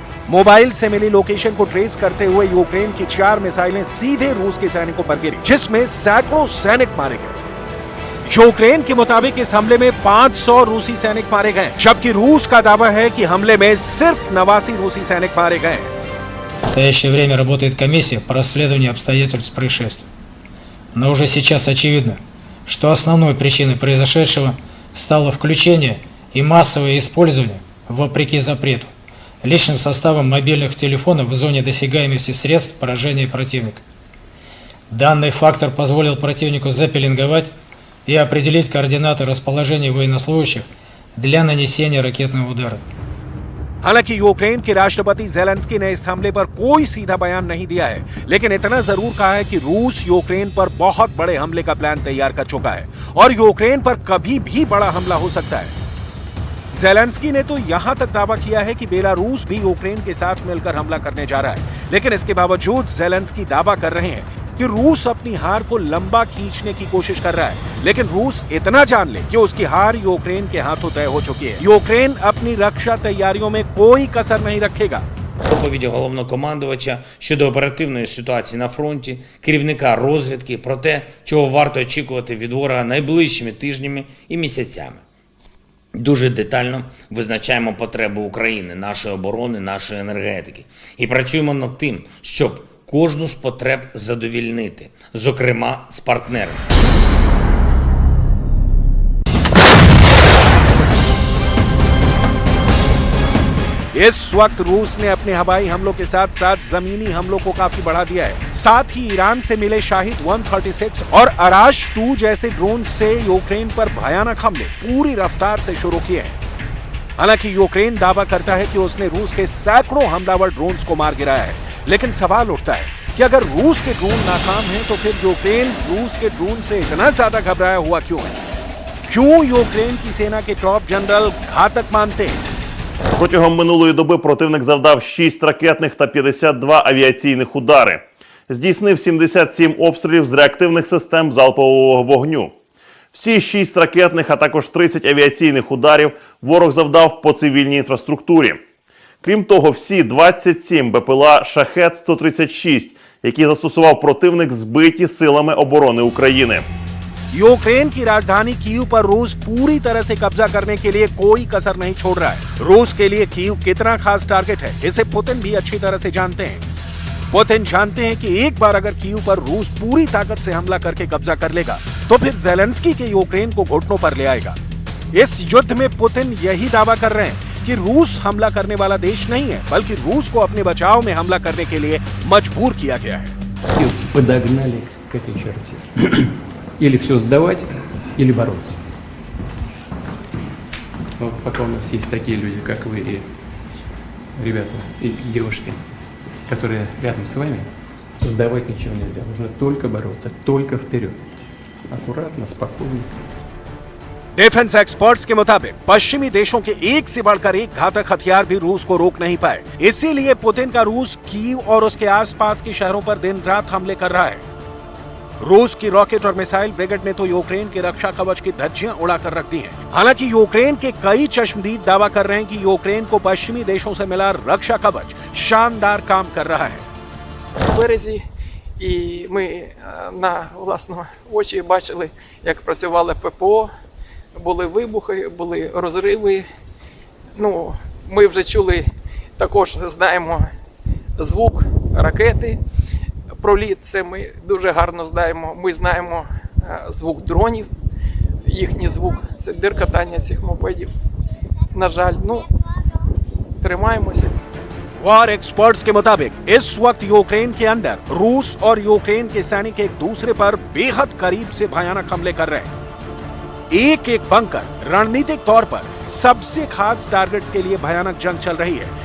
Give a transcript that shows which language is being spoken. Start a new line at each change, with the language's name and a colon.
Hindi: Mobile से मिली location को trace करते हुए यूक्रेन की 4 मिसाइलें सीधे रूस के सैनिकों पर गिरी, जिसमें सैकड़ों सैनिक मारे गए। यूक्रेन के मुताबिक इस हमले में 500 रूसी सैनिक मारे गए, जबकि रूस का दावा है कि हमले में सिर्फ 89 रूसी सैनिक मारे गए।
Russian: В настоящее время работает комиссия по расследованию обстоятельств происшествия. Но уже сейчас очевидно, что основной причиной произошедшего стало включение и массовое использование, вопреки запрету, личным составом мобильных телефонов в зоне досягаемости средств поражения противника. Данный фактор позволил противнику запеленговать и определить координаты расположения военнослужащих для нанесения ракетного удара.
Hindi: हालांकि यूक्रेन के राष्ट्रपति ज़ेलेंस्की ने इस हमले पर कोई सीधा बयान नहीं दिया है, लेकिन इतना जरूर कहा है कि रूस यूक्रेन पर बहुत बड़े हमले का प्लान तैयार कर चुका है और यूक्रेन पर कभी भी बड़ा हमला हो सकता है। ज़ेलेंस्की ने तो यहां तक दावा किया है कि बेलारूस भी यूक्रेन के साथ मिलकर हमला करने जा रहा है, लेकिन इसके बावजूद ज़ेलेंस्की दावा कर रहे हैं कि रूस अपनी हार को लंबा खींचने की कोशिश कर रहा है, लेकिन रूस इतना जान ले कि उसकी हार यूक्रेन के हाथों तय हो चुकी है। यूक्रेन अपनी रक्षा तैयारियों में कोई कसर नहीं रखेगा।
Ukrainian: Доповіді головнокомандувача щодо оперативної ситуації на фронті, керівника розвідки про те, чого варто очікувати від ворога найближчими тижнями і місяцями. Дуже детально визначаємо потреби України, нашої оборони, нашої енергетики. І працюємо над тим, щоб кожну з потреб задовільнити, зокрема з партнерами.
Hindi: इस वक्त रूस ने अपने हवाई हमलों के साथ साथ जमीनी हमलों को काफी बढ़ा दिया है। साथ ही ईरान से मिले शाहिद 136 और अराश 2 जैसे ड्रोन से यूक्रेन पर भयानक हमले पूरी रफ्तार से शुरू किए हैं। हालांकि यूक्रेन दावा करता है कि उसने रूस के सैकड़ों हमलावर ड्रोन्स को मार गिराया है, लेकिन सवाल उठता है कि अगर रूस के ड्रोन नाकाम हैं तो फिर यूक्रेन रूस के ड्रोन से इतना ज्यादा घबराया हुआ क्यों है? क्यों यूक्रेन की सेना के टॉप जनरल घातक मानते हैं?
Ukrainian: Протягом минулої доби противник завдав 6 ракетних та 52 авіаційних удари. Здійснив 77 обстрілів з реактивних систем залпового вогню. Всі 6 ракетних, а також 30 авіаційних ударів ворог завдав по цивільній інфраструктурі. Крім того, всі 27 БПЛА «Шахед-136», які застосував противник, збиті силами оборони України.
Hindi: यूक्रेन की राजधानी कीव पर रूस पूरी तरह से कब्जा करने के लिए कोई कसर नहीं छोड़ रहा है। रूस के लिए कीव कितना खास टारगेट है, इसे पुतिन भी अच्छी तरह से जानते हैं। पुतिन जानते हैं कि एक बार अगर कीव पर रूस पूरी ताकत से हमला करके कब्जा कर लेगा, तो फिर ज़ेलेंस्की के यूक्रेन को घुटनों पर ले आएगा। इस युद्ध में पुतिन यही दावा कर रहे हैं कि रूस हमला करने वाला देश नहीं है, बल्कि रूस को अपने बचाव में हमला करने के लिए मजबूर किया गया है।
Russian: Подогнали к этой черте. Или все сдавать, или бороться. Вот пока у нас есть такие люди, как вы и ребята, и девушки, которые рядом с вами, сдавать ничего нельзя. Нужно только бороться, только вперед. Аккуратно, спокойно.
Hindi: डिफेंस एक्सपर्ट्स के मुताबिक पश्चिमी देशों के एक से बढ़कर एक घातक हथियार भी रूस को रोक नहीं पाए। इसीलिए पुतिन का रूस कीव और उसके आसपास के शहरों पर दिन रात हमले कर रहा है। रूस की रॉकेट और मिसाइल ब्रिगेड ने तो यूक्रेन के रक्षा कवच की धज्जियां उड़ाकर रख दी हैं। हालांकि यूक्रेन के कई चश्मदीद दावा कर रहे हैं कि यूक्रेन को पश्चिमी देशों से मिला रक्षा कवच शानदार काम कर रहा है।
Ukrainian: В березі, і ми на власні очі бачили, як працювали ППО, були вибухи, були розриви. Ну, ми вже чули, також знаємо звук ракети. Проліт, це ми дуже гарно знаємо. Ми знаємо звук дронів, їхній звук, це диркатання цих мопедів. На жаль, тримаємося.
Hindi: वॉर एक्सपर्ट्स के मुताबिक इस वक्त यूक्रेन के अंदर रूस और यूक्रेन के सैनिक एक दूसरे पर बेहद करीब से भयानक हमले कर रहे हैं। एक एक बंकर रणनीतिक तौर पर सबसे खास टारगेट्स के लिए भयानक जंग चल रही है।